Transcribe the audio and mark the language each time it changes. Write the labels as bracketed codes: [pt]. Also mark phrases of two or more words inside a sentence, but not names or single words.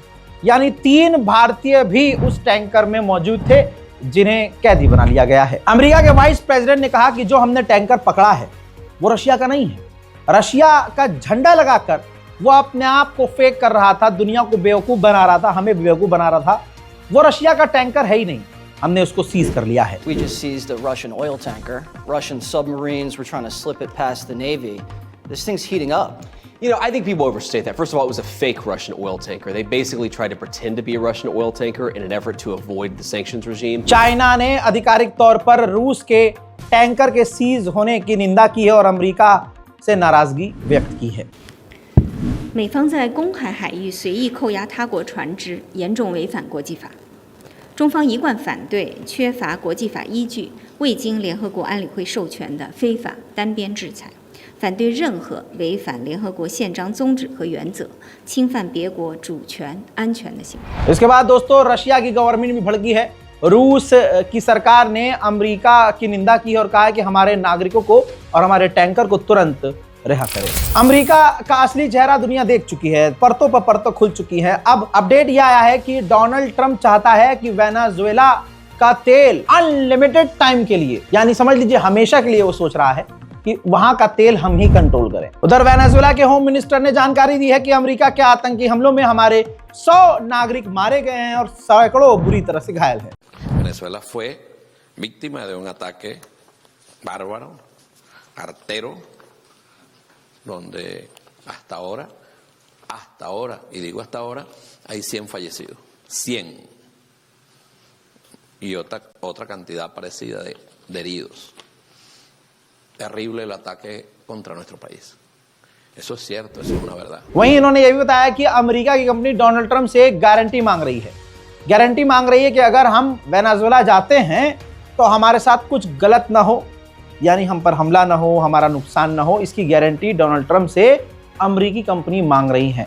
[hi] यानी 3 भारतीय भी उस टैंकर में मौजूद थे जिन्हें कैदी बना लिया गया है। अमेरिका के [en] vice president [hi] ने कहा कि जो हमने टैंकर पकड़ा है वो रशिया का नहीं है। रशिया का झंडा लगाकर वो अपने आप को फेक कर रहा था, दुनिया को बेवकूफ बना रहा था, हमें बेवकूफ बना रहा था। वो रशिया का टैंकर है ही नहीं, हमने उसको सीज कर लिया है। [en] We just seized a Russian oil tanker. Russian submarines were trying to slip it past the Navy. This thing's heating up. You know, I think people overstate that. First of all, it was a fake Russian oil tanker. They basically tried to pretend to be a Russian oil tanker in an effort to avoid the sanctions regime. [hi] चाइना ने आधिकारिक तौर पर रूस के टैंकर के सीज होने की निंदा की है और अमेरिका से नाराजगी व्यक्त की है। [zh] 美方在公海海域随意扣押他国船只，严重违反国际法。中方一贯反对缺乏国际法依据、未经联合国安理会授权的非法单边制裁，反对任何违反联合国宪章宗旨和原则、侵犯别国主权、安全的行为。 [hi] इसके बाद दोस्तों रशिया की गवर्नमेंट भी भड़की है। रूस की सरकार ने अमेरिका की निंदा की है और कहा है कि हमारे नागरिकों को और हमारे टैंकर को तुरंत रिहा करें। अमेरिका का असली चेहरा दुनिया देख चुकी है, परतों पर परतों खुल चुकी है। अब अपडेट यह आया है कि डोनाल्ड ट्रंप चाहता है कि वेनेजुएला का तेल [en] unlimited time [hi] के लिए, यानी समझ लीजिए हमेशा के लिए, वो सोच रहा है कि वहां का तेल हम ही कंट्रोल करें। उधर वेनेजुएला के [en] home minister [hi] ने जानकारी दी है कि अमेरिका के आतंकी हमलों में हमारे 100 नागरिक मारे गए हैं और सैकड़ों बुरी तरह से घायल हैं। [es] Venezuela fue víctima de un ataque bárbaro, artero, donde hasta ahora, y digo hasta ahora, hay 100 fallecidos, 100, y otra cantidad parecida de heridos. Terrible el ataque contra nuestro país. Eso es cierto, eso es una verdad. [hi] वहीं इन्होंने यह भी बताया कि अमेरिका की कंपनी डोनाल्ड ट्रंप से एक गारंटी मांग रही है। गारंटी मांग रही है कि अगर हम वेनेजुएला जाते हैं तो हमारे साथ कुछ गलत ना हो, यानी हम पर हमला ना हो, हमारा नुकसान ना हो। इसकी गारंटी डोनाल्ड ट्रंप से अमेरिकी कंपनी मांग रही है।